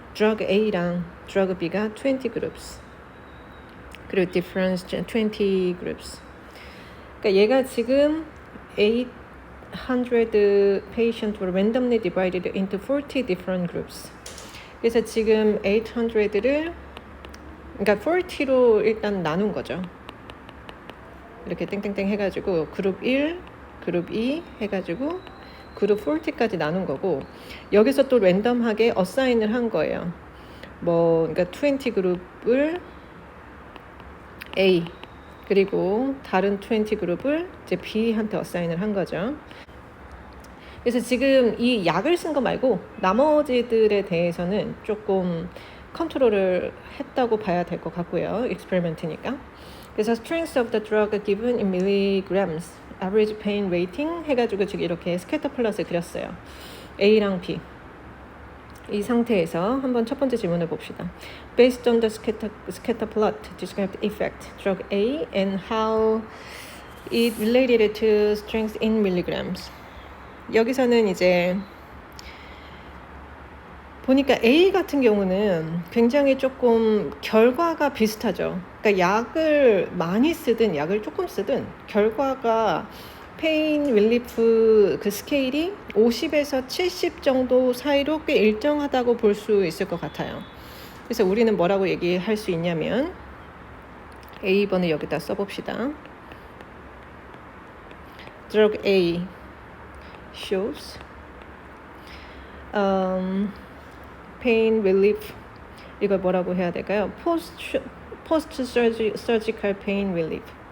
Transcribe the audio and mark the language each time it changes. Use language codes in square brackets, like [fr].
[en] drug A랑 drug B가 20 groups. 그리고 difference 20 groups. [ko] 그러니까 얘가 지금 [en] 800 patients were randomly divided into 40 different groups. [ko] 그래서 지금 800를 그러니까 40로 일단 나눈 거죠. 이렇게 땡땡땡 해가지고 그룹 1, 그룹 2 해가지고 그룹 40까지 나눈 거고 여기서 또 랜덤하게 어사인을 한 거예요. 그러니까 20 그룹을 A 그리고 다른 20 그룹을 이제 B한테 어사인을 한 거죠. 그래서 지금 이 약을 쓴 거 말고 나머지들에 대해서는 조금 컨트롤을 했다고 봐야 될 것 같고요. 익스페리먼트니까. [en] 그래서 strength of the drug given in milligrams, average pain rating [ko] 해가지고 지금 이렇게 스캐터 플롯을 그렸어요. A랑 B. 이 상태에서 한번 첫 번째 질문을 봅시다. [en] Based on the scatter plot, describe the effect drug A and how it related to strength in milligrams. [ko] 여기서는 이제 보니까 A 같은 경우는 굉장히 조금 결과가 비슷하죠. 그러니까 약을 많이 쓰든 약을 조금 쓰든 결과가 페인 릴리프 그 스케일이 50에서 70 정도 사이로 꽤 일정하다고 볼 수 있을 것 같아요. 그래서 우리는 뭐라고 얘기할 수 있냐면 A번을 여기다 써봅시다. [en] Drug A shows pain relief [ko] 이걸 뭐라고 해야 될까요? [en] Post surgical pain relief.